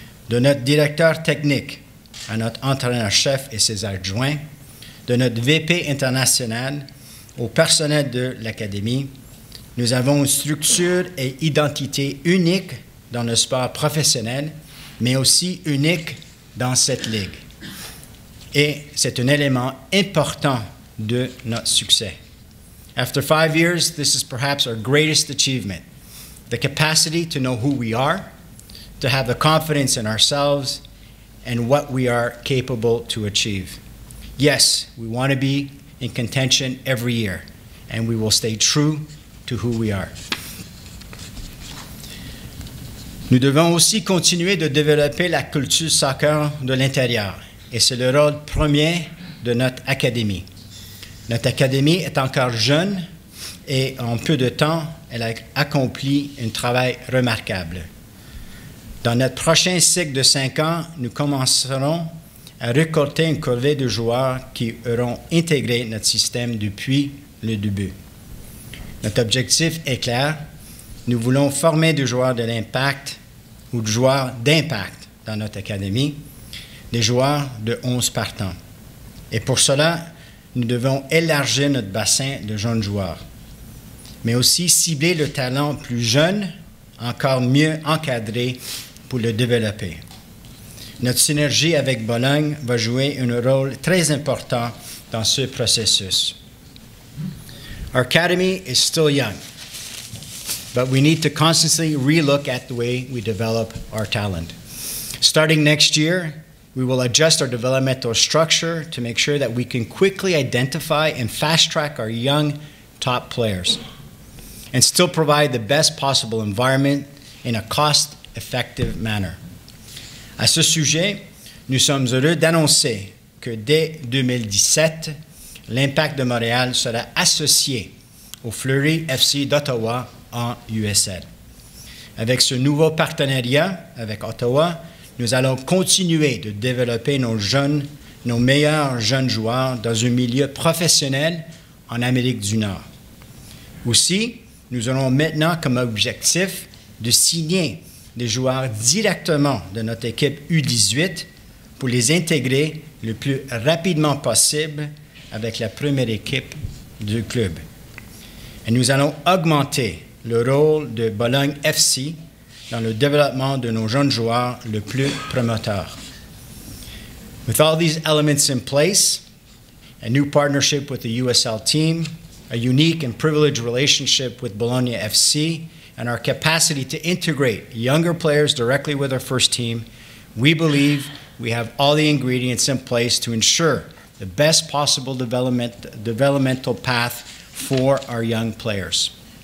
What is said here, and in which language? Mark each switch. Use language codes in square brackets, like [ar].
[fr] De notre directeur technique à notre entraîneur-chef et ses adjoints, de notre VP international au personnel de l'Académie, nous avons une structure et identité unique dans le sport professionnel, mais aussi unique dans cette ligue. Et c'est un élément important de notre succès. [en] After 5 years, this is perhaps our greatest achievement. The capacity to know who we are, to have the confidence in ourselves and what we are capable to achieve. Yes, we want to be in contention every year, and we will stay true to who we are. [fr] Nous devons aussi continuer de développer la culture soccer de l'intérieur, et c'est le rôle premier de notre académie. Notre académie est encore jeune, et en peu de temps, elle a accompli un travail remarquable. Dans notre prochain cycle de 5 ans, nous commencerons à récolter une corvée de joueurs qui auront intégré notre système depuis le début. Notre objectif est clair. Nous voulons former des joueurs de l'impact ou de joueurs d'impact dans notre académie, des joueurs de 11 partants. Et pour cela, nous devons élargir notre bassin de jeunes joueurs, mais aussi cibler le talent plus jeune, encore mieux encadré pour le développer. Notre synergie avec Bologne va jouer un rôle très important dans ce processus. [en] Our academy is still young, but we need to constantly relook at the way we develop our talent. Starting next year, we will adjust our developmental structure to make sure that we can quickly identify and fast-track our young top players and still provide the best possible environment in a cost-effective manner. [fr] À ce sujet, nous sommes heureux d'annoncer que dès 2017, l'Impact de Montréal sera associé au Fleury FC d'Ottawa en USL. Avec ce nouveau partenariat avec Ottawa, nous allons continuer de développer nos meilleurs jeunes joueurs dans un milieu professionnel en Amérique du Nord. Aussi, nous aurons maintenant comme objectif de signer des joueurs directement de notre équipe U18 pour les intégrer le plus rapidement possible avec la première équipe du club. Et nous allons augmenter le rôle de Bologne FC dans le développement de nos jeunes joueurs le plus promoteurs. [en] With all these elements in place, a new partnership with the USL team, a unique and privileged relationship with Bologna FC, and our capacity to integrate younger players directly with our first team, we believe we have all the ingredients in place to ensure the best possible developmental path for our young players.